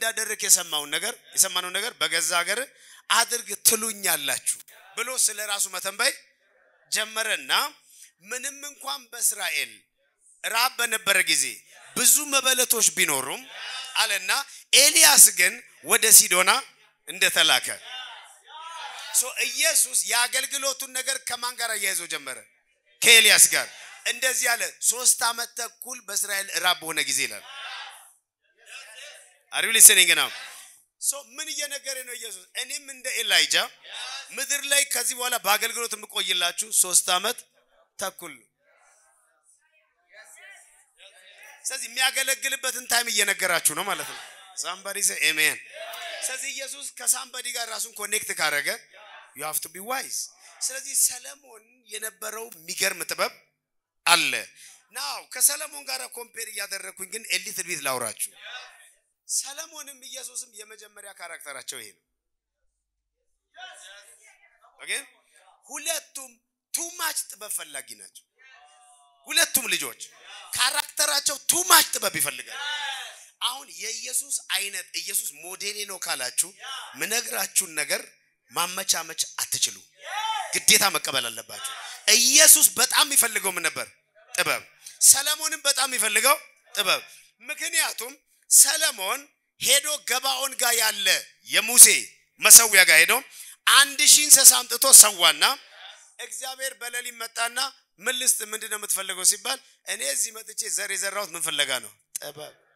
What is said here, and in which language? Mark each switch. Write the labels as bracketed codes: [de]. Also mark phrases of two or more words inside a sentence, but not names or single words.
[am] እንዳደረክ የሰማነው ነገር በገዛ ሀገር አድርግ ትሉኛላችሁ ብሎ ስለራሱ መተንበይ ጀመረና ምንም እንኳን በእስራኤል ራብ በነበረ ጊዜ ብዙ መበለቶች ቢኖሩም አለና ኤልያስ ግን ወደ ሲዶና እንደተላከ so ኢየሱስ ያገልግሎቱን ነገር ከማን ጋር ያይዞ ጀመረ ከኤልያስ ጋር እንደዚህ ያለ 3 አመት ተኩል በእስራኤል ራብ ሆነ ጊዜ ይላል [en] are you listening now so [am] ምን እየነገረ ነው ኢየሱስ እኔም እንደ ኤላይጃ ምድር ላይ ከዚህ በኋላ በአገልግሎት የምቆይላችሁ 3 አመት ተኩል ስለዚህ የሚያገለግልበትን ታይም እየነገራችሁ ነው ማለት ነው [en] somebody say amen [am] ስለዚህ ኢየሱስ ከሳምባዲ ጋር ራሱን ኮኔክት ካረገ [en] you have to be wise [am] ስለዚህ ሰለሞን የነበረው ሚገርም ጥበብ አለ now ከሰለሞን ጋር ኮምፔር ያደረኩኝ ግን [en] a little bit [am] ላውራችሁ ሰለሞንም ኢየሱስም የመጀመሪያ ካራክተራቸው ይሄ ነው okay ሁለቱም [en] too much [am] ጥበብ ፈላጊ ናቸው ሁለቱም ልጆች ካራክተራቸው [en] too much [am] ጥበብ ይፈልጋሉ አሁን የኢየሱስ አይነት ኢየሱስ ሞዴሌ ነው ካላችሁ ምነግራችሁን ነገር ማመቻመች አትችሉ ግዴታ መቀበል አለባችሁ ኢየሱስ በጣም ይፈልገው ምን ነበር ጥበብ ሰለሞንም በጣም ይፈልገው ጥበብ ምክንያቱም ሰለሞን ሄዶ ገባኦን ጋር ያለ የሙሴ መሰዊያ ጋር ሄዶ 1000 እንስሳ አምጥቶ ሰዋና እግዚአብሔር በሌሊት መጣና ምልስት ምንድነው የምትፈልገው ሲባል እኔ እዚህ መጥቼ ዘር የዘራሁት ምን ፍለጋ ነው ጥበብ